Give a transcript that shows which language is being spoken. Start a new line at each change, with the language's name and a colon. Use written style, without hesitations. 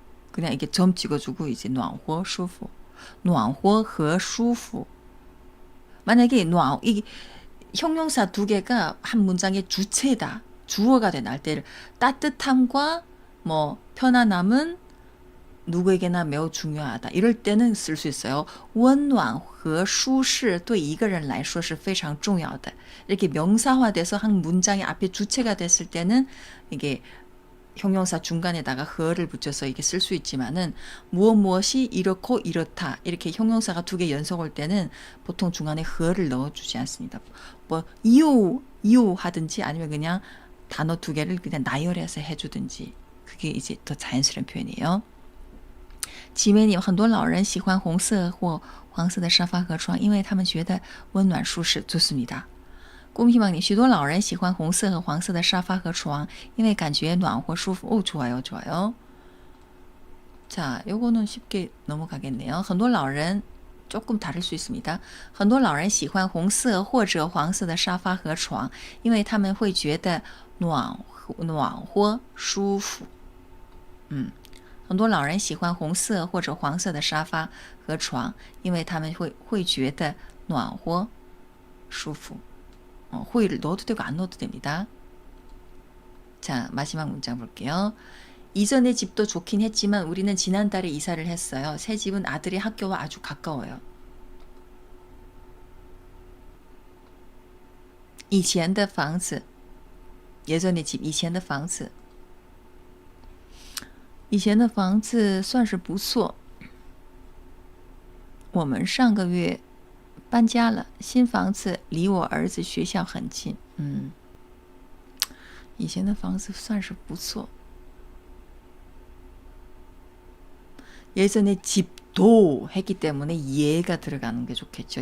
Korean: 그냥 이게 점 찍어주고 이제
Chinese: 暖和舒服. 暖和和舒服.
Korean: 만약에 이 형용사 2개가 한 문장의 주체다. 주어가 된 날 때를 따뜻함과 뭐 편안함은 누구에게나 매우 중요하다. 이럴 때는 쓸 수 있어요.
Chinese: 温暖和舒适对一个人来说是非常重要的.
Korean: 이렇게 명사화돼서 한 문장의 앞에 주체가 됐을 때는 이게 형용사 중간에다가 흐를 붙여서 이게 쓸 수 있지만은 무엇이 이렇고 이렇다. 이렇게 형용사가 2개 연속 올 때는 보통 중간에 흐를 넣어주지 않습니다. 뭐 이유 하든지 아니면 그냥 단어 2개를 그냥 나열해서 해주든지 그게 이제 더 자연스러운 표현이에요.
Chinese: 지메님 很多老人喜欢红色或黄色的沙发和床因为他们觉得温暖舒适.
Korean: 좋습니다.
Chinese: 꿈희망님 许多老人喜欢红色和黄色的沙发和床因为感觉暖和舒服.
Korean: 좋아요. 자, 요거는 쉽게 넘어가겠네요.
Chinese: 很多老人
Korean: 조금 다를 수 있습니다.
Chinese: 很多老人喜欢红色或者黄色的沙发和床，因为他们会觉得暖和舒服。很多老人喜欢红色或者黄色的沙发和床，因为他们会觉得暖和舒服。
Korean: 호의를 넣어도 되고 안 넣어도 됩니다. 자, 마지막 문장 볼게요. 이전의 집도 좋긴 했지만 우리는 지난달에 이사를 했어요. 새 집은 아들의 학교와 아주 가까워요.
Chinese: 以前的房子
Korean: 예전의 집
Chinese: 以前的房子 以前的房子算是不错我们上个月搬家了新房子离我儿子学校很近以前的房子算是不错
Korean: 예전에 집도 했기 때문에 예가 들어가는 게 좋겠죠.